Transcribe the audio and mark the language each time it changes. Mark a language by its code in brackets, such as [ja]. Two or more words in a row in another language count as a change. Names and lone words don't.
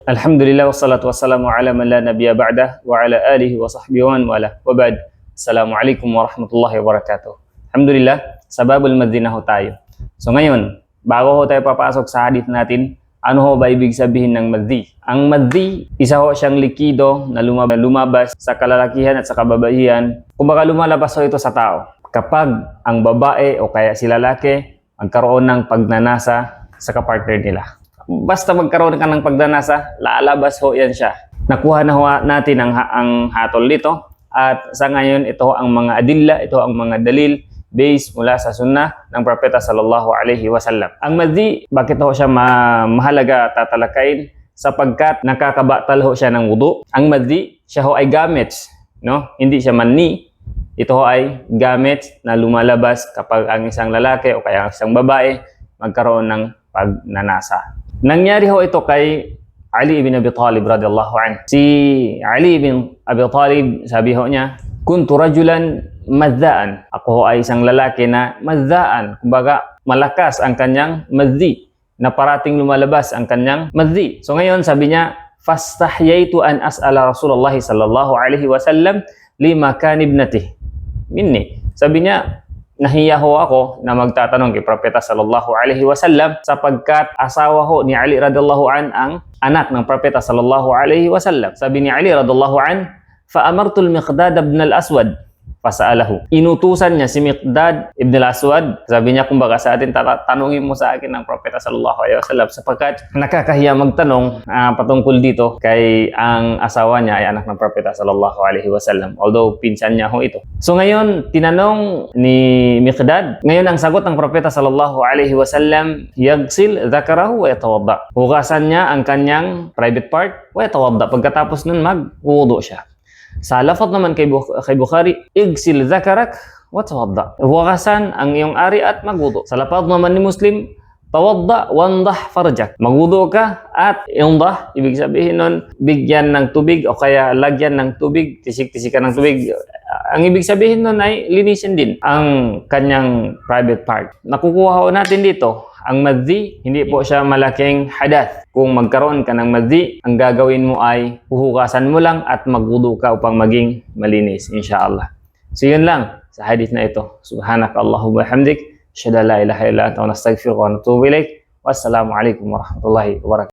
[ar] الحمد لله والصلاة والسلام على من لا نبي بعده وعلى آله وصحبه ومن والاه. وبعد. السلام عليكم ورحمة الله وبركاته. الحمد لله، باب المذي [tl] na ho tayo. So ngayon, bago ho tayo papasok sa hadith natin, ano ho ba ibig sabihin ng madhi? Ang madhi, isa ho siyang likido na lumabas sa kalalakihan at sa kababaihan. Kumbaga lumalabas ho ito sa tao kapag ang babae o kaya si lalaki magkaroon ng pagnanasa sa kapartner nila. Basta magkaroon ka ng pagnanasa, lalabas ho yan siya. Nakuha na ho natin ang hatol dito. At sa ngayon, ito ang mga adilla, ito ang mga dalil based mula sa sunnah ng Propeta [ar] صلى الله عليه وسلم. [tl] Ang madhi, bakit ho siya mahalaga tatalakayin? Sapagkat nakakabatal ho siya ng wudu. Ang madhi, siya ho ay gamits, no? Hindi siya mani. Ito ho ay gamits na lumalabas kapag ang isang lalaki o kaya ang isang babae magkaroon ng pagnanasa. Nangyari ho ito kay Ali ibn Abi Talib [ar] رضي الله عنه. [tl] Si Ali ibn Abi Talib, sabi ho niya, [ar] كنت رجلا مذاء. [tl] Ako ho ay isang lalaki na madhaan. Kumbaga, malakas ang kanyang madhi. Na parating lumalabas ang kanyang madhi. So ngayon, sabi niya, [ar] فاستحييت أن أسأل رسول الله صلى الله عليه وسلم لمكان ابنته مني. [tl] Sabi niya, nahiya ho ako na magtatanong kay Propeta [ar] صلى الله عليه وسلم [tl] sapagkat asawa ho ni Ali [ar] رضي الله عنه [tl] ang anak ng Propeta [ar] صلى الله عليه وسلم. [tl] Sabi ni [ar] Ali رضي الله عنه، فأمرت المقداد بن الأسود فسأله. [tl] Inutusan niya si Miqdad ibn al-Aswad. Sabi niya, kumbaga sa atin, tanungin mo sa akin ng Propeta [ar] صلى الله عليه وسلم [tl] sapagkat nakakahiya magtanong patungkol dito kay ang asawa niya ay anak ng Propeta [ar] صلى الله عليه وسلم. [tl] Although pinsan niya ho ito. So ngayon, tinanong ni Miqdad. Ngayon ang sagot ng Propeta [ar] صلى الله عليه وسلم, يغسل ذكره ويتوضأ. [tl] Hugasan niya ang kanyang [en] private part [ar] ويتوضأ. [tl] Pagkatapos nun magwudu siya. Sa lafaz naman kay Bukhari, [ar] اغسل ذكرك وتوضأ. [tl] Hugasan ang iyong ari at magwudu. Sa lafaz naman ni Muslim, [ar] توضأ وانضح فرجك. [tl] Magwudu ka at indah, ibig sabihin nun, bigyan ng tubig o kaya lagyan ng tubig, tisik-tisikan ng tubig. Ang ibig sabihin nun ay linisin din ang kanyang [en] private part. [tl] Nakukuha ho natin dito, ang madhi, hindi po siya malaking hadath. Kung magkaroon ka ng madhi, ang gagawin mo ay huhugasan mo lang at magwudu ka upang maging malinis, insyaAllah. So yun lang sa hadith na ito. [ar] سبحانك اللهم بحمدك. أشهد أن لا إله إلا أنت، نستغفرك ونتوب إليك. والسلام عليكم ورحمة الله وبركاته.